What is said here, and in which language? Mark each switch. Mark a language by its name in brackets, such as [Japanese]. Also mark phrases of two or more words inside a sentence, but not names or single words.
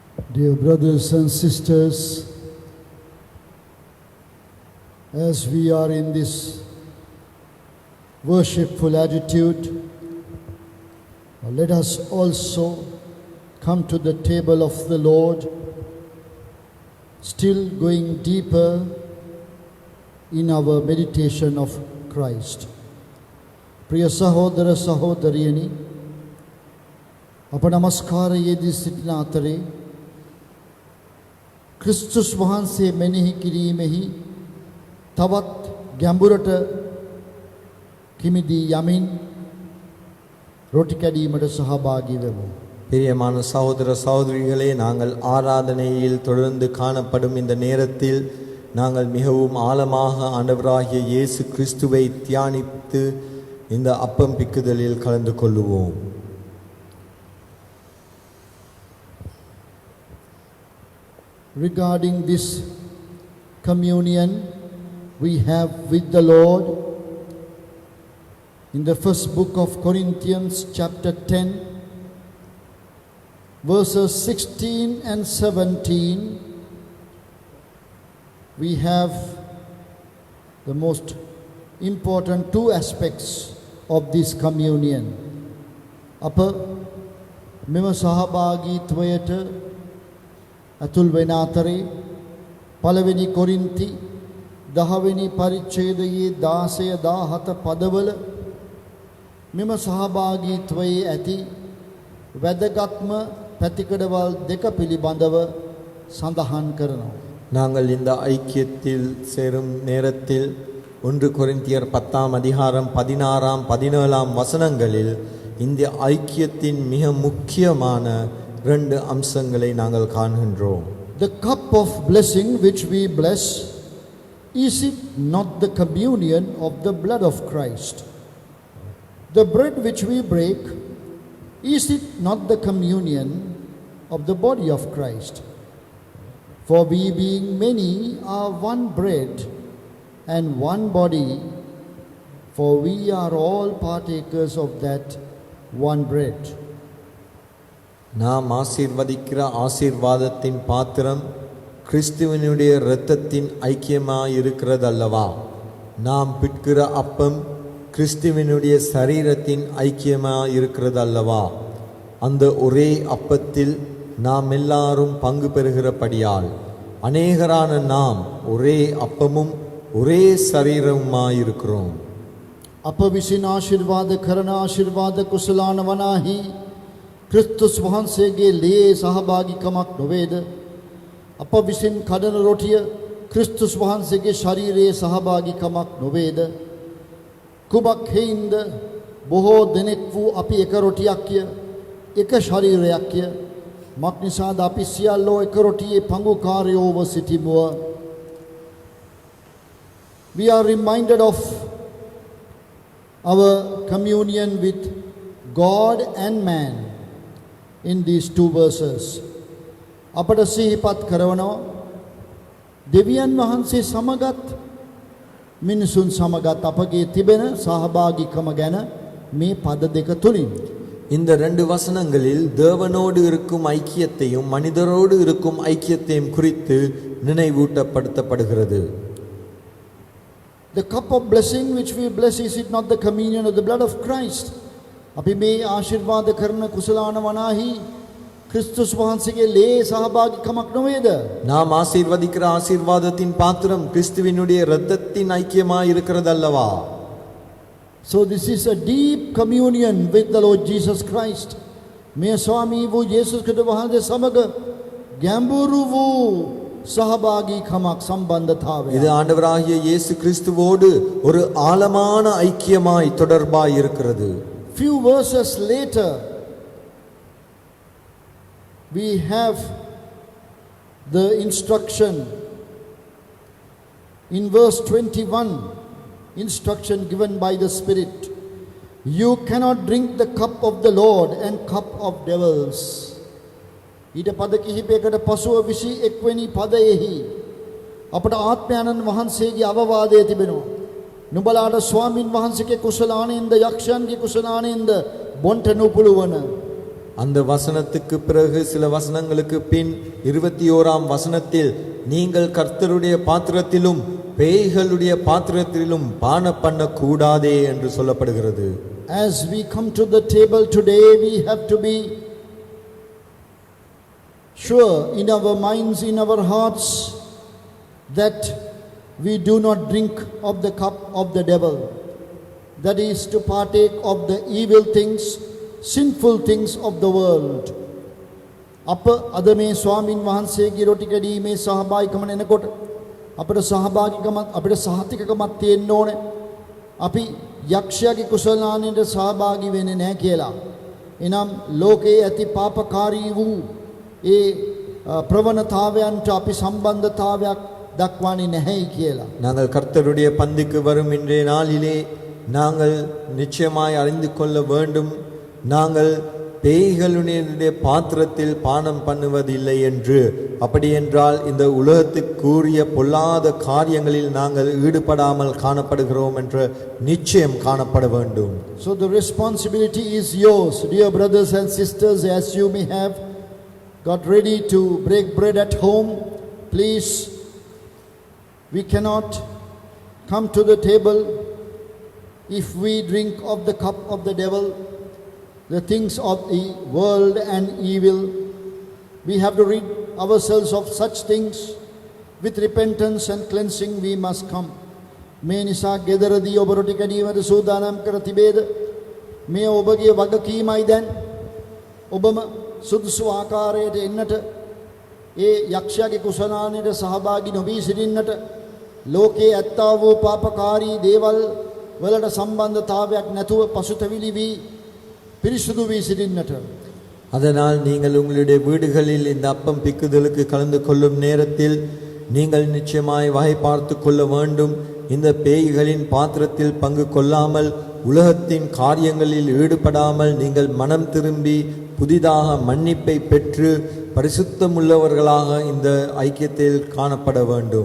[English] Dear brothers and sisters, as we are in this worshipful attitude, let us also come to the table of the Lord, still going deeper in our meditation of Christ. [Sinhala] ප්‍රිය සහෝදර සහෝදරියනි, අප නමස්කාරයේදී සිටින අතරේ ක්‍රිස්තුස් වහන්සේ මෙනෙහි කිරීමෙහි තවත් ගැඹුරට කිමිදී යමින් රොටි කැඩීමට සහභාගී වෙමු. [Tamil] பிரியமான சகோதர சகோதரிகளே, நாங்கள் ஆராதனையில் தொடர்ந்து காணப்படும் இந்த நேரத்தில் நாங்கள் மிகவும் ஆழமாக ஆண்டவராகிய இயேசு கிறிஸ்துவை தியானித்து இந்த அப்பம் பிக்குதலில் கலந்து கொள்ளுவோம். [English] Regarding this communion we have with the Lord, in the first book of Corinthians chapter 10 verses 16 and 17, we have the most important two aspects of this communion. [Sinhala] අප මෙම සහභාගීත්වයට අතුල් වෙන අතරේ පළවෙනි කොරින්ති 10 වෙනි පරිච්ඡේදයේ 16 17 පදවල මෙම සහභාගීත්වයේ ඇති වැදගත්ම පැතිකඩවල් දෙක පිළිබඳව සඳහන් කරනවා. [Tamil] நாங்கள் இந்த ஐக்கியத்தில் சேரும் நேரத்தில் 1 கொரிந்தியர் 10ஆம் அதிகாரம் 16ஆம் 17ஆம் வசனங்களில் இந்த ஐக்கியத்தின் மிக முக்கியமான ரெண்டு அம்சங்களை நாங்கள் காண்கின்றோம். [English] The cup of blessing which we bless, is it not the communion of the blood of Christ? The bread which we break, is it not the communion of the body of Christ? For we being many are one bread and one body, for we are all partakers of that one bread. [Tamil] நாம் ஆசீர்வதிக்கிற ஆசீர்வாதத்தின் பாத்திரம் கிறிஸ்துவினுடைய இரத்தத்தின் ஐக்கியமாய் இருக்கிறது அல்லவா? நாம் பிட்கிற அப்பம் கிறிஸ்துவினுடைய சரீரத்தின் ஐக்கியமாய் இருக்கிறது அல்லவா? அந்த ஒரே அப்பத்தில் நாம் எல்லாரும் பங்கு பெறுகிறபடியால் அநேகரான நாம் ஒரே அப்பமும் ஒரே சரீரமுமாயிருக்கிறோம். [Sinhala] අප විසින් ආශිර්වාද කරන ආශිර්වාද කුසලාන වනාහි ක්‍රිස්තුස් වහන්සේගේ ලේ සහභාගීකමක් නොවේද? අප විසින් කඩන රොටිය ක්‍රිස්තුස් වහන්සේගේ ශරීරයේ සහභාගීකමක් නොවේද? කුමක් හේින්ද බොහෝ දෙනෙක් වූ අපි එක රොටියක්ය, එක ශරීරයක්ය. මක් නිසාද අපි සියල්ලෝ එක රොටියේ පංගුකාරයෝව සිටිමුව? [English] We are reminded of our communion with God and man in these two verses. [Sinhala] අපට සිහිපත් කරනවා දෙවියන් වහන්සේ සමගත් මිනිසුන් සමගත් අපගේ තිබෙන සහභාගීකම ගැන මේ පද දෙක තුලින්. [Tamil] இந்த ரெண்டு வசனங்களில் தேவனோடு இருக்கும் ஐக்கியத்தையும் மனிதரோடு இருக்கும் ஐக்கியத்தையும் குறித்து நினைவூட்டப்படுத்தப்படுகிறது. [English] The cup of blessing which we bless, is it not the communion of the blood of Christ? [Sinhala] අපි මේ ආශිර්වාද කරන කුසලාන වනාහි ක්‍රිස්තුස් වහන්සේගේ ලේ සහභාගීකමක් නොවේද? [Tamil] நாம் ஆசீர்வதிக்கிற ஆசீர்வாதத்தின் பாத்திரம் கிறிஸ்துவினுடைய இரத்தத்தின் ஐக்கியமாய் இருக்கிறது அல்லவா? [English] So this is a deep communion with the Lord Jesus Christ. [Sinhala] මේ ස්වාමී වූ යේසුස් ක්‍රිස්තුස් වහන්සේ සමග ගැඹුරු වූ සහභාගීකමක් සම්බන්ධතාවය. [Tamil] இது ஆண்டவராகிய இயேசு கிறிஸ்துவோடு ஒரு ஆழமான ஐக்கியமாய் தொடர்பாய் இருக்கிறது. [English] Few verses later we have the instruction in verse 21, instruction given by the Spirit. You cannot drink the cup of the Lord and cup of devils. [Sinhala] ඊට පද කිහිපයකට පසුව 21 වෙනි පදයෙහි අපට ආත්මයන්න් වහන්සේගේ අවවාදය තිබෙනවා. නුඹලාට ස්වාමින් වහන්සේගේ කුසලානෙන්ද යක්ෂයන්ගේ කුසලානෙන්ද බොන්ට නොපුළුවන [Tamil] அந்த வசனத்துக்கு பிறகு சில வசனங்களுக்கு பின் 21ஆம் வசனத்தில் நீங்கள் கர்த்தருடைய பாத்திரத்திலும் பேய்களுடைய பாத்திரத்திலும் பான பண்ண கூடாதே என்று சொல்லப்படுகிறது. [English] As we come to the table today, we have to be sure in our minds, in our hearts, that we do not drink of the cup of the devil. That is to partake of the evil things, sinful things of the world. [Sinhala] අප අද මේ ස්වාමින් වහන්සේගේ රොටි කැඩීමේ සහභාගීකම එනකොට අපිට සහතිකකමක් තියෙන්න ඕනේ. අපි යක්ෂයාගේ කුසලානයට සහභාගී වෙන්නේ නැහැ කියලා. එනම් ලෝකයේ ඇති පාපකාරී වූ ඒ ප්‍රවණතාවයන්ට අපි සම්බන්ධතාවයක් දක්වන්නේ නැහැයි කියලා. [Tamil] நாங்கள் கர்த்தருடைய பந்திக்கு வரும் இன்றைய நாளிலே நாங்கள் நிச்சயமாய் அறிந்து கொள்ள வேண்டும், நாங்கள் பேய்களுடைய பாத்திரத்தில் பானம் பண்ணுவதில்லை என்று. அப்படி என்றால் இந்த உலகத்துக்குரிய பொல்லாத காரியங்களில் நாங்கள் ஈடுபடாமல் காணப்படுகிறோம் என்ற நிச்சயம் காணப்பட வேண்டும். [English] So the responsibility is yours, dear brothers and sisters, as you may have got ready to break bread at home. Please, we cannot come to the table if we drink of the cup of the devil, the things of the world and evil. We have to rid ourselves of such things. With repentance and cleansing we must come. [Sinhala] මේ නිසා ගෙදරදී ඔබ රොටි කැඩීමට සූදානම් කර තිබේද? මේ ඔබගේ වගකීමයි දැන්. ඔබම සුදුසු ආකාරයට එන්නට, ඒ යක්ෂයාගේ කුසලානයට සහභාගී නොවී සිටින්නට, ලෝකයේ ඇත්තා වූ පාපකාරී දේවල් වලට සම්බන්ධතාවයක් නැතුව පසුතැවිලි වී පිරිසුදු වී සිටින්නට. [Tamil] அதனால் நீங்கள் உங்களுடைய வீடுகளில் இந்த அப்பம் பிக்குதலுக்கு கலந்து கொள்ளும் நேரத்தில் நீங்கள் நிச்சயமாய் வகை பார்த்து கொள்ள வேண்டும். இந்த பேய்களின் பாத்திரத்தில் பங்கு கொள்ளாமல், உலகத்தின் காரியங்களில் ஈடுபடாமல் நீங்கள் மனம் திரும்பி புதிதாக மன்னிப்பை பெற்று பரிசுத்தமுள்ளவர்களாக இந்த ஐக்கியத்தில் காணப்பட வேண்டும்.